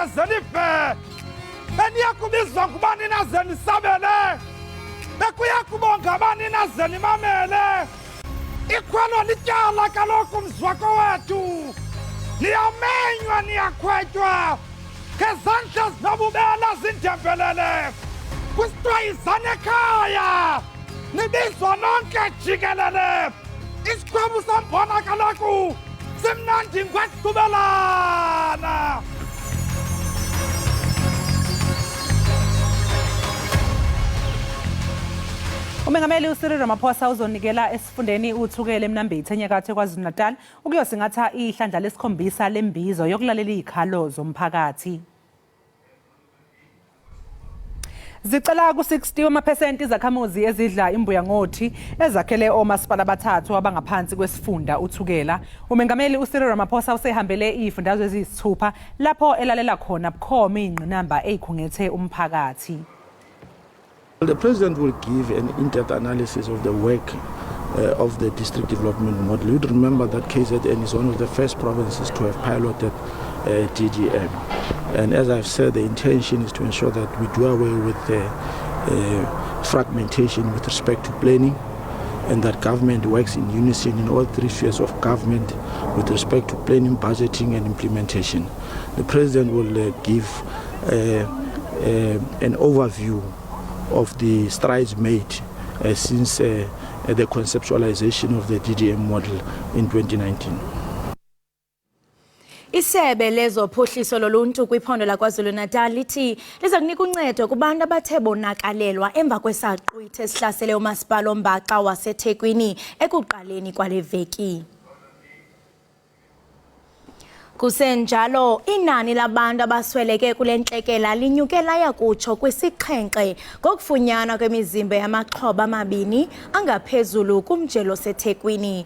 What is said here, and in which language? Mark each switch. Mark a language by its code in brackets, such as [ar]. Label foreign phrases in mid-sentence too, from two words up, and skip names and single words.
[xh] zenife Beniya kubizwa ngubani nazeni sabele Bekuya kubonga abani nazeni mamele Ikhwelo lityala kaloku mzwako wethu Niyamenywa niyakhwetywa Ngezandla zinobubela zindembelele Kusithiwa izane Ekhaya nibizwa nonke jikelele isikhwebu sombona kaloku simnandi ngwaqhubelana. [zu] Umengameli uCyril Ramaphosa uzonikela esifundeni uthukele eMnambithi enyakatho eKwaZulu Natal ukuyosingatha ihlandla lesikhombisa lembizo yokulalela izikhalo zomphakathi. Zicela ku-60 wama% izakhamuzi ezidla imbuya ngothi ezakhele omasipala abathathu abangaphansi kwesifunda uthukela. Umengameli uCyril Ramaphosa usehambele izifundazwe eziyisithupha lapho elalela khona bukhoma ingqinamba ezikhungethe umphakathi. [en] The President will give an in-depth analysis of the work of the district development model. You'd remember that KZN is one of the first provinces to have piloted DGM. And as I've said, the intention is to ensure that we do away with the fragmentation with respect to planning, and that government works in unison in all three spheres of government with respect to planning, budgeting and implementation. The President will give an overview of the strides made since the conceptualization of the DGM model in 2019. [xh] Isebe lezophuhliso loluntu kwiphondo laKwaZulu Natal lithi liza kunika uncedo kubantu abathe bonakalelwa emva kwesaqhwithi esihlasele umasipala ombaxa waseThekwini ekuqaleni kwale veki. Kusenjalo inani labantu abasweleke kule ntlekela linyuke laya kutsho kwisixhenxe ngokufunyanwa kwemizimba yamaxhoba amabini angaphezulu kumajelo seThekwini.